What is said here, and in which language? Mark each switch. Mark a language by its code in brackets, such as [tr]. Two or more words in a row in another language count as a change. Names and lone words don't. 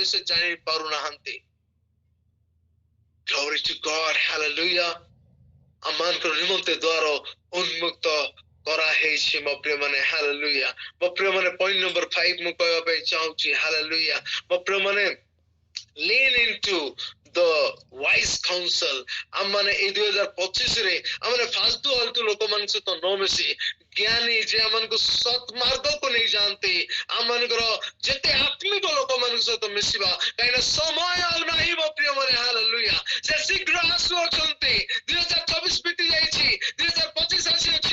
[or] ଜାଣି ପାରୁନାହାନ୍ତି। [en] Glory to God, hallelujah. [or] ଆମମାନଙ୍କର ନିମନ୍ତେ ଦ୍ୱାର ଉନ୍ମୁକ୍ତ କରାହେଇଛି ମୋ ପ୍ରିୟମାନେ, hallelujah. ମୋ ପ୍ରିୟମାନେ ପଏଣ୍ଟ ନମ୍ବର 5 ମୁଁ କହିବା ପାଇଁ ଚାହୁଁଛି, hallelujah. ମୋ ପ୍ରିୟମାନେ [en] lean into the wise counsel. [or] ଆମମାନେ ଏଇ 2025 ରେ ଆମମାନେ ଫାଲତୁ ଲୋକମାନଙ୍କ ସହିତ ନ ମିଶି ଜ୍ଞାନୀ ଯେ ଆମମାନଙ୍କୁ ସତ୍ ମାର୍ଗକୁ ନେଇ ଯାଆନ୍ତି, ଆମମାନଙ୍କର ଯେତେ ଆତ୍ମିକ ଲୋକମାନଙ୍କ ସହିତ ମିଶିବା, କାହିଁକିନା ସମୟ ଆଉ ନାହିଁ ମୋ ପ୍ରିୟମାନେ, hallelujah. ସେ ଶୀଘ୍ର ଆସୁଅଛନ୍ତି। 2024 ବିତି ଯାଇଛି, 2025 ଆସିଅଛି।